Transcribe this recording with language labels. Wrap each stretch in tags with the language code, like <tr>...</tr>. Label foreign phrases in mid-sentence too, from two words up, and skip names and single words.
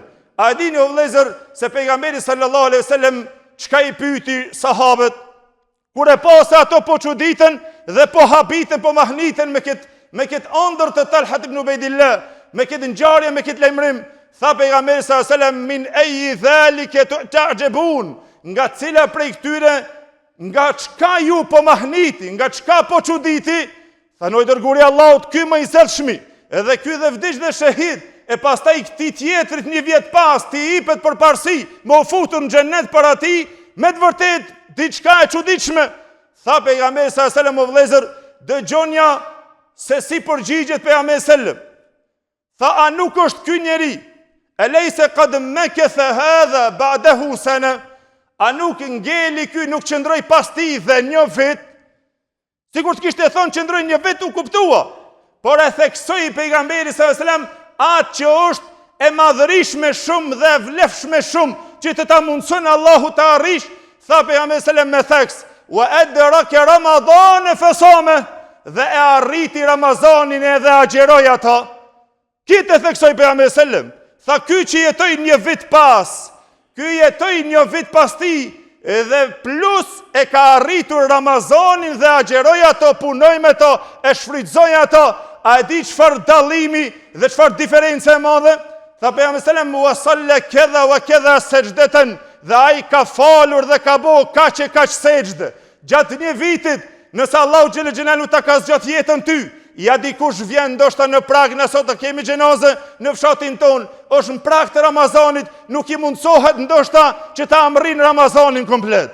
<sq>A dini o vëllezër se pejgamberi</sq> <ar>صلى الله عليه وسلم</ar> <sq>çka i pyeti sahabët kur e pa se ato po çuditën dhe po habiten, po mahniten me këtë ëndër të Talha ibn Ubaydillah, me këtë ngjarje, me këtë lajmërim? Tha pejgamberi</sq> <ar>صلى الله عليه وسلم من أي ذلك تعجبون,</ar> <sq>nga cila prej këtyre, nga çka ju po mahniti, nga çka po çuditi? Tha noi dërguari Allahut, ky më i zellshmi, edhe ky dhe vdiq dhe shahid, e pastaj këtij tjetrit një vjet pas ti jepet përparësi, më u futur në xhenet para ti, me të vërtet diçka e çuditshme. Tha pejgamberi</sq> <ar>صلى الله عليه وسلم</ar> <sq>o vëllezër, dëgjonja se si përgjigjet pejgamberi sallallahu alaihi wasallam. Tha a nuk është ky njeri</sq> <ar>أليس قد مكث هذا بعده سنة,</ar> <sq>a nuk ngeli ky, nuk qëndroj pas ti dhe një vit, sikur të kishte thonë qëndroj një vit u kuptua, por e theksoi pejgamberi</sq> <ar>صلى الله عليه وسلم</ar> <sq>atë që është e madhërishme shumë dhe vlefshme shumë, që të ta mundson Allahu të arrish, tha pejgamberi sallallahu me theks,</sq> <ar>وأدرك رمضان فصام,</ar> <sq>dhe e arriti Ramazanin edhe agjeroi ata. Kitë theksoi pejgamberi sallallahu, tha ky që jetoi një vit pas, ky jetoi një vit pas ti, edhe plus e ka arritur Ramazanin dhe agjeroi ato, punoi me to, e shfrytëzoi ato. A e di çfarë dallimi dhe çfarë diferencë e madhe? Tha pejgamberi</sq> <ar>صلى الله وصلى كذا وكذا سجدة,</ar> <sq>dhe ai ka falur dhe ka bo kaq e kaq sejdë. Gjatë një vitit, nëse Allahu</sq> <ar>جل جلاله</ar> <sq>ta ka zgjat jetën ty, ja dikush vjen ndoshta në prag, na sot kemi xhenazë në fshatin ton, është në prag të Ramazanit, nuk i mundsohet ndoshta që ta amrin Ramazanin komplet.</sq>